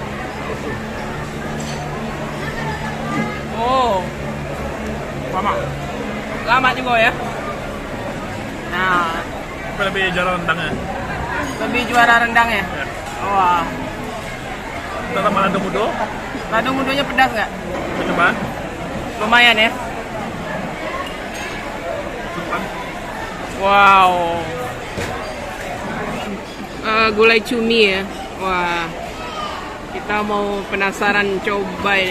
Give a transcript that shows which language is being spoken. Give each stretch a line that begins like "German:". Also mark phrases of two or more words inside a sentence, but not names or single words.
Indonesian: Oh. Lama juga ya. Nah, lebih jarang rendangnya. Lebih juara rendangnya. Wah. Kita tambah
Minangkabau: lado mudo. Lado mudonya
Indonesian: pedas nggak? Coba. Lumayan ya. Wow. Gulai cumi ya. Wah. Kita mau penasaran coba ini.